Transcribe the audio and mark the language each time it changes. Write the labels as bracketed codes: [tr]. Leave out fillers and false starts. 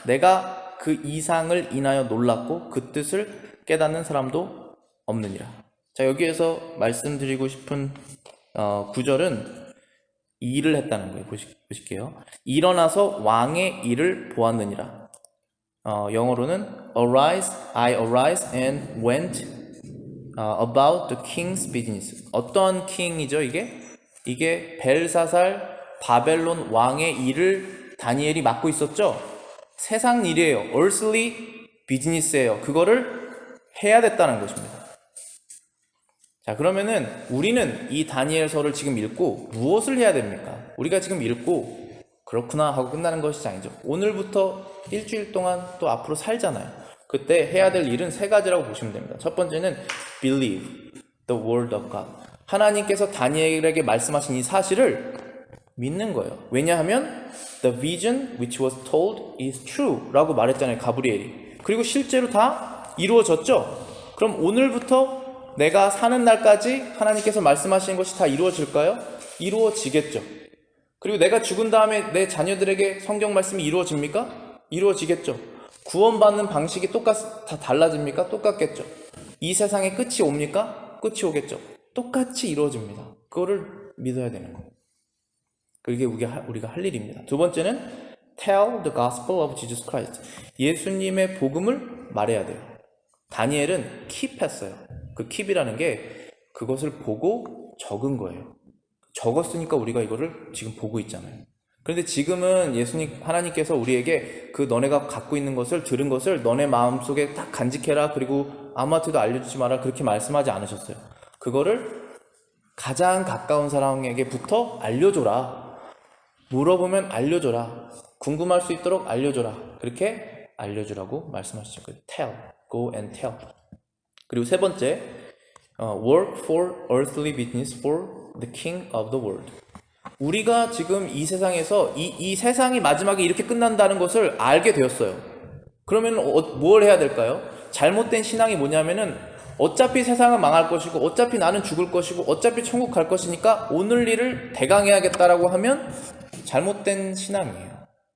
[ko] 내가 그 이상을 인하여 놀랐고 그 뜻을 깨닫는 사람도 없느니라. 자, 여기에서 말씀드리고 싶은 구절은 일을 했다는 거예요. 보실게요. 일어나서 왕의 일을 보았느니라. [en] 영어로는 I arise and went about the king's business. [ko] 어떤 킹이죠 이게? 이게 벨사살 바벨론 왕의 일을 다니엘이 맡고 있었죠. 세상 일이에요. [en] earthly business예요. [ko] 그거를 해야 됐다는 것입니다. 자, 그러면은 우리는 이 다니엘서를 지금 읽고 무엇을 해야 됩니까? 우리가 지금 읽고 그렇구나 하고 끝나는 것이 아니죠. 오늘부터 일주일 동안 또 앞으로 살잖아요. 그때 해야 될 일은 세 가지라고 보시면 됩니다. 첫 번째는 [en] believe the word of God. [ko] 하나님께서 다니엘에게 말씀하신 이 사실을 믿는 거예요. 왜냐하면 [en] the vision which was told is true [ko] 라고 말했잖아요, 가브리엘이. 그리고 실제로 다 이루어졌죠. 그럼 오늘부터 내가 사는 날까지 하나님께서 말씀하신 것이 다 이루어질까요? 이루어지겠죠. 그리고 내가 죽은 다음에 내 자녀들에게 성경 말씀이 이루어집니까? 이루어지겠죠. 구원받는 방식이 다 달라집니까? 똑같겠죠. 이 세상에 끝이 옵니까? 끝이 오겠죠. 똑같이 이루어집니다. 그거를 믿어야 되는 거예요. 그게 우리가 할 일입니다. 두 번째는 [en] tell the gospel of Jesus Christ. [ko] 예수님의 복음을 말해야 돼요. 다니엘은 킵했어요. 그 킵이라는 게 그것을 보고 적은 거예요. 적었으니까 우리가 이거를 지금 보고 있잖아요. 그런데 지금은 하나님께서 우리에게 그 너네가 갖고 있는 것을, 들은 것을 너네 마음속에 딱 간직해라, 그리고 아무한테도 알려주지 마라, 그렇게 말씀하지 않으셨어요. 그거를 가장 가까운 사람에게부터 알려줘라. 물어보면 알려줘라. 궁금할 수 있도록 알려줘라. 그렇게 알려주라고 말씀하시죠. [en] tell, go and tell. [ko] 그리고 세 번째, [en] work for earthly business for the king of the world. [ko] 우리가 지금 이 세상에서 이 세상이 마지막에 이렇게 끝난다는 것을 알게 되었어요. 그러면 뭘 해야 될까요? 잘못된 신앙이 뭐냐면은 어차피 세상은 망할 것이고 어차피 나는 죽을 것이고 어차피 천국 갈 것이니까 오늘 일을 대강해야겠다라고 하면 잘못된 신앙이에요.